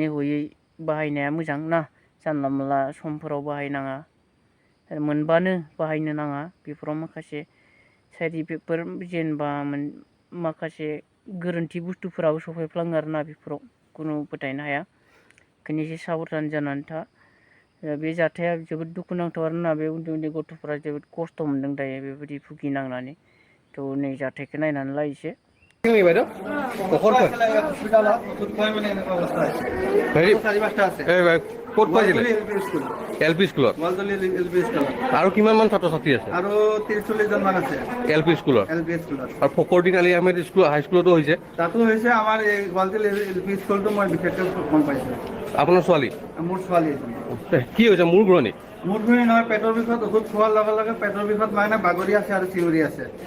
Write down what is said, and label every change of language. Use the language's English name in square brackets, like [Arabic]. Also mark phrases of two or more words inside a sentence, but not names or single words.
[Bodo] हयै बाहायनाया मोजां ना जानला मोनला समफोराव बाहायनाङा मोनबानो बाहायनो नाङा बेफोराव माखासे [English] side effectफोर [Bodo] जेनेबा माखासे गोरोन्थि बुस्थुफोराबो सफैफ्लाङो आरोना बेफोराव खुनु फोथायनो हाया ओंखायनो एसे साबधान जानानै था बे जाथाया जोबोद दुखुनांथाव आरोना बे उन्दै उन्दै गथ'फोरा जोबोद खस्थ' मोनदों दायो बेबायदि भुगिनांनानै थ' नै जाथायखौ नायनानै ला एसे [Assamese] LP স্কুলত আৰু কিমান মান ছাত্ৰ ছাত্ৰী আছে আৰু 43 জন মান আছে LP স্কুলত আৰু ফকৰুদ্দিন আলি আহমেদ স্কুল [English] high schoolতো [Assamese] হৈছে তাতো হৈছে আমাৰ এই গোৱালটিল LP স্কুলটো মই বিশেষকৈ গম পাইছোঁ। আপোনাৰ ছোৱালী মোৰ ছোৱালী কি হৈছে মূৰ ঘূৰণি নহয় পেটৰ বিষত ঔষধ খোৱাৰ লগে লগে পেটৰ বিষত মানে বাগৰি আছে আৰু চিঞৰি আছে।